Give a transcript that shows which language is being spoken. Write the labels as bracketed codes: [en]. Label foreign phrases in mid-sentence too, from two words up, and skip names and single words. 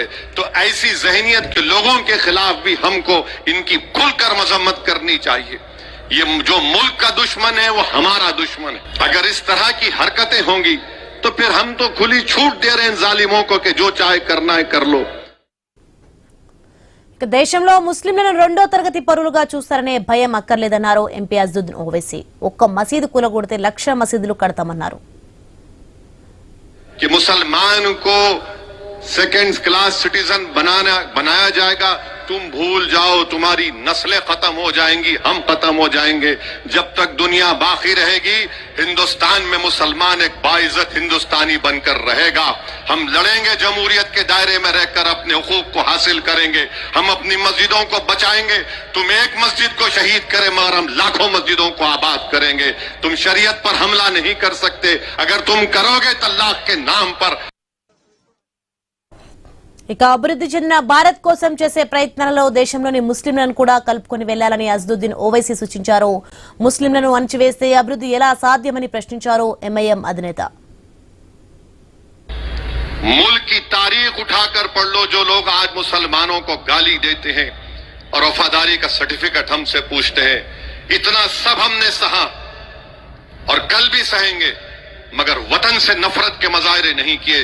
[ur] تو ایسی ذہنیت کے لوگوں کے خلاف بھی ہم کو ان کی کھل کر مذمت کرنی چاہیے. یہ جو ملک کا دشمن ہے وہ ہمارا دشمن ہے. اگر اس طرح کی حرکتیں ہوں گی تو پھر ہم تو کھلی چھوٹ دے رہے ہیں ظالموں کو کہ جو چاہے کرنا ہے کر لو. [te] దేశంలో ముస్లింలను రెండో తరగతి పౌరులుగా చూస్తారనే భయం అక్కర్లేదన్నారు ఎంపీ అసదుద్దీన్ ఓవైసీ. ఒక్క మసీదు కూలగొడితే 1,00,000 మసీదులు కడతామన్నారు. [ur] کہ مسلمان کو [en] second class citizen [ur] بنایا جائے گا، تم بھول جاؤ، تمہاری نسلیں ختم ہو جائیں گی، ہم ختم ہو جائیں گے. جب تک دنیا باقی رہے گی ہندوستان میں مسلمان ایک باعزت ہندوستانی بن کر رہے گا. ہم لڑیں گے، جمہوریت کے دائرے میں رہ کر اپنے حقوق کو حاصل کریں گے، ہم اپنی مسجدوں کو بچائیں گے. تم ایک مسجد کو شہید کرے مگر ہم لاکھوں مسجدوں کو آباد کریں گے. تم شریعت پر حملہ نہیں کر سکتے، اگر تم کرو گے تو اللہ کے نام پر. [te] ఇక అభివృద్ధి చెందిన భారత్ కోసం చేసే ప్రయత్నాలలో దేశంలోని ముస్లింలను కూడా కలుపుకొని వెళ్లాలని అసదుద్దీన్ ఓవైసీ సూచించారు. ముస్లింలను అణచివేస్తే అభివృద్ధి ఎలా సాధ్యమని ప్రశ్నించారు ఎంఐఎం అధినేత. [ur] ملک کی تاریخ اٹھا کر پڑھ لو، جو لوگ آج مسلمانوں کو گالی دیتے ہیں اور وفاداری کا سرٹیفکیٹ ہم سے پوچھتے ہیں، اتنا سب ہم نے سہا اور کل بھی سہیں گے، مگر وطن سے نفرت کے مظاہرے نہیں کیے.